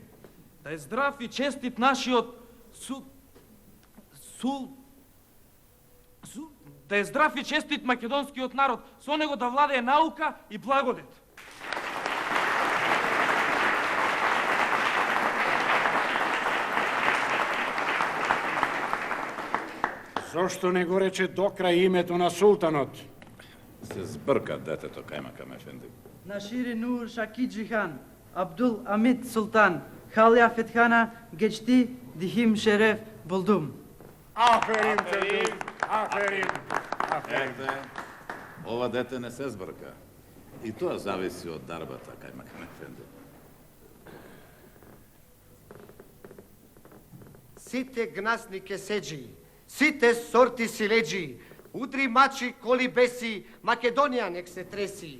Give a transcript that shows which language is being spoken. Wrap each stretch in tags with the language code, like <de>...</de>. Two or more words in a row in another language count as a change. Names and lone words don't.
<mk>Да е здрав и честит нашиот да е здрав и честит македонскиот народ, со него да владее наука и благодет. Зошто не го рече до крај името на султанот? Се збрка детето</mk> <tr>Kaymakam efendi. Naşiri Nur Şakici han, Abdülhamid Sultan, Halya Fethane, Geçti, Dihim Şeref, Buldum.</tr> <mk>Аферим. Ете, ова дете не се збрка. И тоа зависи од дарбата</mk> <tr>Kaymakam efendi.</tr> <mk>Сите гнасни кеседжи, сите сорти силеджи, удри мачи, коли беси, Македонија нек се треси.</mk>